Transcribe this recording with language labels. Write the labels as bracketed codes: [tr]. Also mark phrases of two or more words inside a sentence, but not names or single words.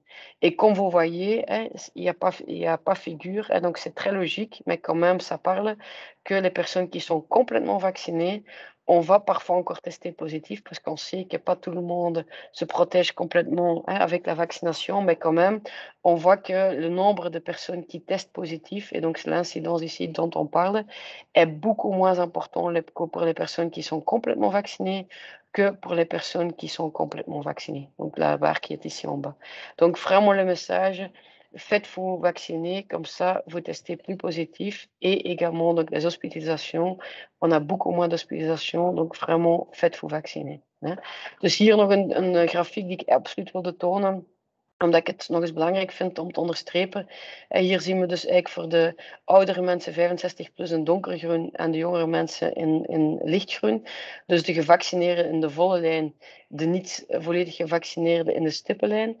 [fr] Et comme vous voyez, hein, il y a pas figure, hein, donc c'est très logique, mais quand même, ça parle que les personnes qui sont complètement vaccinées, on va parfois encore tester positif parce qu'on sait que pas tout le monde se protège complètement, hein, avec la vaccination, mais quand même, on voit que le nombre de personnes qui testent positif, et donc c'est l'incidence ici dont on parle, est beaucoup moins important que pour les personnes qui sont complètement vaccinées que pour les personnes qui sont complètement vaccinées. Donc la barre qui est ici en bas. Donc vraiment le message, faites-vous vacciner, comme ça vous testez plus positif, et également donc les hospitalisations. On a beaucoup moins d'hospitalisations, donc vraiment faites-vous vacciner. Hè. [nl] Dus hier nog een grafiek die ik absoluut wilde tonen, omdat ik het nog eens belangrijk vind om te onderstrepen. Hier zien we dus eigenlijk voor de oudere mensen 65 plus in donkergroen en de jongere mensen in lichtgroen. Dus de gevaccineerden in de volle lijn, de niet volledig gevaccineerden in de stippenlijn.